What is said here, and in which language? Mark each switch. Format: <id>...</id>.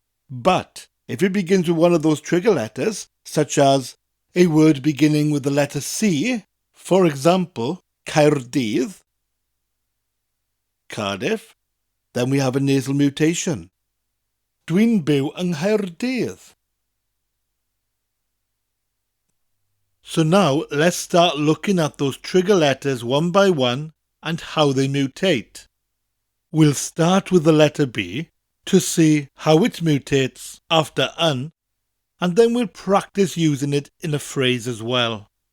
<en>But if it begins with one of those trigger letters, such as a word beginning with the letter C, for example, Caerdydd, Cardiff, then we have a nasal mutation.</en> <cy>Dwi'n byw yng Nghaerdydd.</cy> <en>So now let's start looking at those trigger letters one by one and how they mutate. We'll start with the letter B to see how it mutates after un, and then we'll practice using it in a phrase as well.</en>